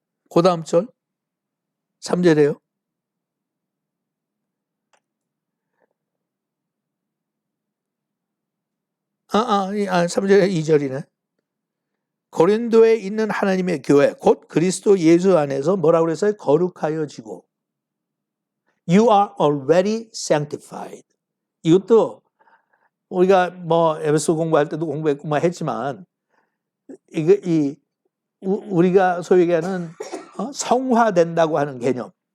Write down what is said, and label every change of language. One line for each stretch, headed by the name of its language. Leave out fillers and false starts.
Korean: 그 다음 절 3절에요. 3절에 2절이네. 고린도에 있는 하나님의 교회 곧 그리스도 예수 안에서 뭐라고 그랬어요? 거룩하여지고
English: You are already sanctified.
Korean: 이것도 우리가 뭐 에베소 공부할 때도 공부했고 뭐 했지만 우리가 소위 얘기하는 성화된다고 하는 개념.